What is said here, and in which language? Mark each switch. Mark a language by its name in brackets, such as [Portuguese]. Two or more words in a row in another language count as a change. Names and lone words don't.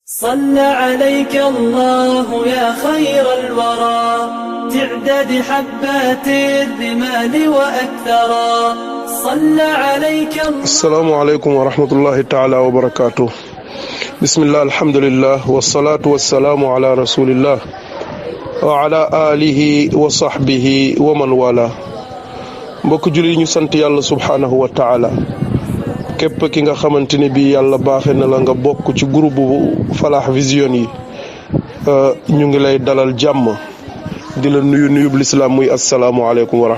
[Arabic] صلى عليك الله يا خير الورى تعداد حبات الرمال وأكثرا صلى عليك السلام عليكم ورحمة الله تعالى وبركاته بسم الله الحمد لله والصلاة والسلام على رسول الله وعلى آله وصحبه ومن والاه [Wolof] mbokk julli ñu sant yàlla [Arabic] سبحانه وتعالى [Wolof] képp ki nga xamanteni bi yàlla baaxe na la nga bokk ci groupe bu Falah Vision yi ñu ngi lay dalal jàmm di la nuyu nuyub l'islam muy [Arabic] السلام عليكم و